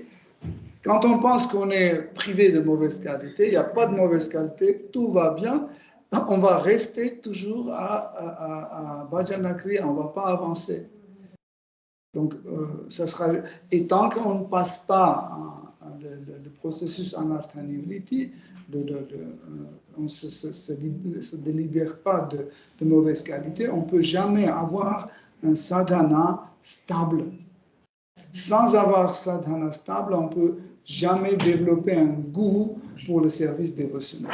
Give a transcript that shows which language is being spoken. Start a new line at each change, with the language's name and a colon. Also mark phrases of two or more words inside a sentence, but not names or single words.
French: Quand on pense qu'on est privé de mauvaise qualité, il n'y a pas de mauvaise qualité, tout va bien, on va rester toujours à
Sanskrit: Bhajana Kriya,
French: on ne va pas avancer. Donc, ça sera... Et tant qu'on ne passe pas le processus
Sanskrit: anartha nivritti,
French: on ne se délibère pas de mauvaise qualité, on ne peut jamais avoir un sadhana stable. Sans avoir sadhana stable, on ne peut jamais développer un goût pour le service dévotionnel.